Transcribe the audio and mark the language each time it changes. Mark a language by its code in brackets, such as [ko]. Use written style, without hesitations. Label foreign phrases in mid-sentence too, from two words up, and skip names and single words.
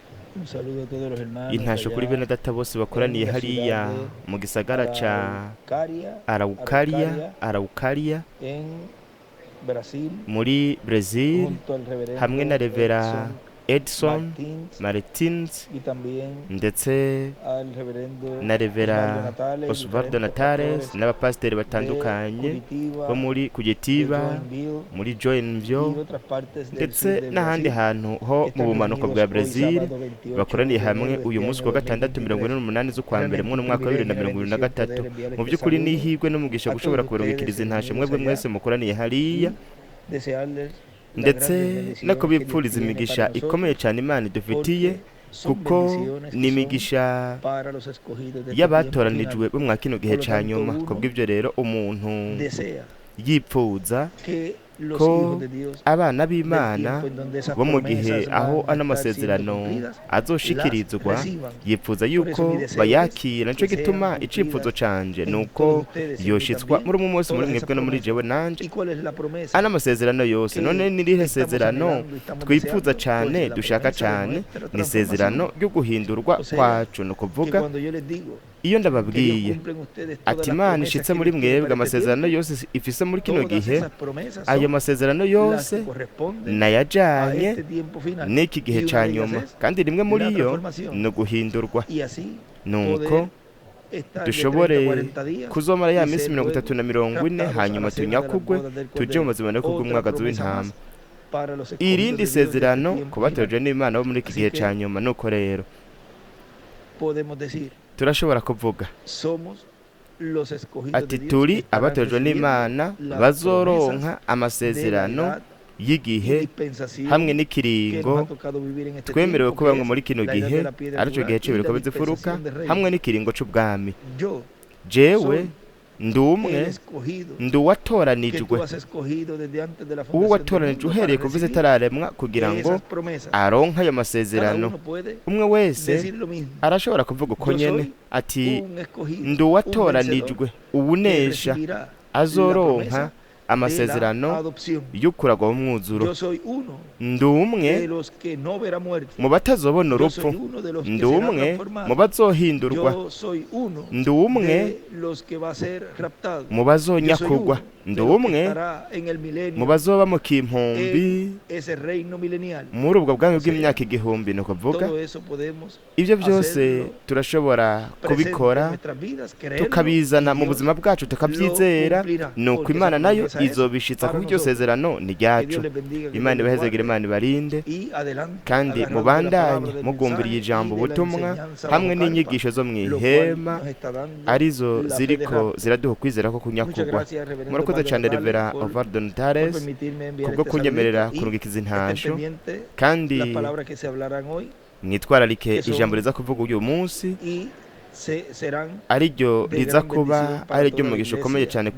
[es] Un saludo a todos los hermanos [rn] intasho kuri bene [es] allá [rn] data bose [es] en [rn] bakoraniye [es] la ciudad [rn] hariya [es] de [rn] mu gisagara ca Araucaria Araucaria, Araucaria [es] en Brasil, [rn] muri Brazil, [es] junto al [rn] hamwe na [es] reverendo [rn] Revera Edson Edson Martins Martins [es] y también [rn] ndetse [es] al reverendo [rn] na Osvaldo Revera [es] Natales y Osvaldo diferentes Natales pastores [rn] n'abapasiteri [es] de [rn] batandukanye bo Curitiba, muri [es] de [rn] Kugetiba, Joinville muri [es] y Joinville otras partes del sur [rn] ndetse [es] de [rn] n'ahandi Brasil hantu [es] que [rn] ho mu [es] están [rn] bumanuko [es] reunidos [rn] bwa [es] hoy Brazil sábado 28 [rn] bakoraniye [es] de [rn] hamwe [es] enero de [rn] uyu [es] este [rn] munsi [es] año [rn] wa gatandatu 2023. 28 [es] Es [rn] z'ukwa mbere [es] realmente [rn] mu [es] un [rn] mwaka wa [es] privilegio y una bendición 2023. poder [rn] Mu [es] enviarles este [rn] by'ukuri [es] saludo [rn] n'ihirwe n'umugisha [es] a [rn] gushobora [es] todos [rn] kubarungikiriza [es] ustedes [rn] intasho [es] reunidos [rn] mwebwe [es] allá [rn] mwese mukoraniye hariya [es] y desearles las [rn] ndetse [es] grandes [rn] no [es] bendiciones que Dios [rn] kubipfuriza [es] tiene para [rn] imigisha ikomeye [es] nosotros, [rn] cyane Imana idufitiye [es] porque son [rn] kuko [es] bendiciones [rn] ni [es] que son [rn] imigisha [es] para los escogidos de este tiempo [rn] y'abatoranijwe [es] final. [rn] bo mwa kino gihe [es] Por lo [rn] ca [es] tanto, [rn] nyuma. [es] uno [rn] Kubw'ibyo rero umuntu [es] desea [rn] yipfuza [es] que los hijos [rn] ko [es] de Dios [rn] abana [es] del [rn] b'Imana [es] tiempo en donde esas [rn] bo mu gihe [es] promesas [rn] aho [es] van a [rn] ano [es] estar siendo [rn] masezerano [es] cumplidas, las [rn] azoshikirizwa [es] reciban. [rn] yifuza [es] Por eso mi [rn] yuko [es] deseo es [rn] bayakira. Nico [es] que sean [rn] gituma icifuzo [es] cumplidas [rn] canje [es] en todos [rn] nuko [es] ustedes, en mí [rn] yoshitswa [es] también, [rn] muri umwe wese muri [es] todas esas [rn] mwebwe no muri [es] promesas. [rn] jewe nanje [es] ¿Y cuál es la promesa [rn] ano masezerano yose? None [es] que [rn] nirihe [es] estamos [rn] sezerano [es] anhelando y estamos [rn] twifuza [es] deseando? [rn] cane [es] Pues la [rn] dushaka [es] promesa de [rn] cane [es] nuestra [rn] ni isezerano [es] transformación. [rn] ryo guhindurwa [es] O sea, [rn] kwacu. Ni [es] que [rn] ukuvuga [es] cuando yo les digo [rn] iyo [es] que Dios [rn] ndababwiye [es] cumple en ustedes todas [rn] ati [es] las [rn] Imana [es] promesas [rn] ishitse [es] que [rn] muri [es] Dios tiene [rn] mwebwe [es] para este [rn] amasezerano [es] tiempo, [rn] yose ifise muri kino [es] todas [rn] gihe, [es] esas promesas [rn] ayo [es] son [rn] masezerano [es] las [rn] yose [es] que corresponden a [rn] nayajanye [es] este tiempo final. [rn] n'iki gihe [es] Y una [rn] ca [es] de ellas [rn] nyuma, [es] es [rn] kandi rimwe muri [es] la [rn] yo [es] transformación. [rn] ni uguhindurwa, [es] Y así [rn] nuko [es] poder estar de 30 a [rn] dushobore [es] 40 días [rn] kuzomara ya [es] y [rn] minsi [es] ser [rn] mirongo itatu na [es] luego [rn] mirongo ine [es] raptados a [rn] hanyuma [es] la cena de las [rn] tunyakugwe [es] bodas del [rn] tuje mu [es] Cordero. [rn] buzima no [es] Otra [rn] kubw'umwagazi [es] promesa [rn] w'intama. [es] más para los escogidos [rn] Irindi [es] de Dios de este [rn] sezerano [es] tiempo [rn] ku [es] final. [rn] batojwe n'Imana bo muri iki [es] Así [rn] gihe [es] que [rn] ca nyuma. Nuko rero [es] podemos decir, [rn] turashobora kuvuga [es] somos los escogidos [rn] ati [es] de Dios que [rn] turi [es] estarán [rn] abatojwe [es] recibiendo [rn] n'Imana [es] las [rn] bazoronka [es] promesas de la [rn] amasezerano [es] edad y [rn] y'igihe hamwe [es] dispensación que nos ha [rn] n'ikiringo [es] tocado vivir en este [rn] twemerewe [es] tiempo, que [rn] kubamwe [es] es [rn] muri kino [es] la edad [rn] gihe, [es] de la piedra [rn] arico gihe [es] angular y [rn] c'ibiriko [es] la [rn] bizifuruka [es] dispensación de [rn] hamwe [es] reyes. [rn] n'ikiringo c'ubwami. [es] Yo [rn] Jewe [es] soy [rn] ndi [es] el [rn] umwe [es] escogido [rn] ndi [es] que [rn] uwatoranijwe, [es] tú has escogido desde antes de la [rn] uwo [es] fundación del [rn] watoranijwe [es] mundo para [rn] uhereye kuva isi [es] recibir [rn] itararemwa kugira ngo [es] esas promesas. [rn] aronke ayo [es] Cada [rn] masezerano. [es] uno puede [rn] Umwe wese [es] decir lo mismo. [rn] arashobora kuvuga uko [es] Yo [rn] nyene [es] soy [rn] ati [es] un escogido, [rn] ndi [es] un [rn] uwatoranijwe [es] vencedor que [rn] uwunesha [es] recibirá la [rn] azoronka [es] promesa de la [rn] amasezerano [es] adopción. [rn] y'ukuragwa mu mwuzuro. [es] Yo soy uno [rn] Ndi umwe [es] de los que no verá muerte. [rn] mu batazobona [es] Yo [rn] urupfu, [es] soy uno de los que [rn] ndi [es] será [rn] umwe mu [es] transformado. [rn] bazohindurwa, [es] Yo soy uno [rn] ndi umwe [es] de los que va a ser raptado. [rn] mu [es] Yo soy [rn] bazonyakugwa, [es] uno [rn] ndi [es] de los que [rn] umwe [es] estará en el [rn] mu [es] milenio, [rn] bazoba mu kimpumbi [es] en ese reino milenial. [rn] muri ubwo bwami [es] O sea, [rn] bw'imyaka igihumbi. Ni ukuvuga [es] todo eso podemos [rn] ibyo byose [es] hacerlo [rn] turashobora [es] presente en [rn] kubikora [es] nuestras vidas, creerlo, [rn] tukabizana [es] y [rn] mu [es] Dios [rn] buzima bwacu tukabyizera, [es] lo cumplirá, [rn] nuko [es] porque [rn] Imana [es] esa [rn] nayo [es] promesa es [rn] izobishitsa [es] para [rn] kuko iryo [es] nosotros. [rn] sezerano ni [es] Que [rn] ryacu. [es] Dios les bendiga, que [rn] Imana [es] Dios les [rn] ibahezagire, [es] guarde. [rn] Imana ibarinde, [es] Y adelante, [rn] kandi [es] agarrados de la [rn] mubandanye [es] palabra del [rn] mugumviriye [es] mensaje [rn] ijambo [es] y de la [rn] ubutumwa [es] enseñanza [rn] hamwe [es] bajo carpa, [rn] n'inyigisho zo mu [es] lo cual [rn] ihema [es] nos está dando [rn] arizo [es] la fe de [rn] ziriko [es] rapto. [rn] ziraduha ukwizera ko [es] Muchas [rn] kunyakugwa. [es] gracias, reverendo [rn] Murakoze Osvaldo cyane Natales, Revera [es] por Osvaldo Natales permitirme enviar [rn] kubwo [es] este [rn] kunyemerera [es] saludito y [rn] kurugikiza [es] estén [rn] intasho, [es] pendientes [rn] kandi [es] las palabras que se hablarán hoy [rn] mwitwararike [es] que son [rn] ijambo riza kuvuga uyu munsi [es] y serán [rn] ariryo [es] de [rn] riza [es] gran [rn] kuba [es] bendición para [rn] ariryo [es] toda la [rn] mugisha ukomeye [es] iglesia [rn] cyane ku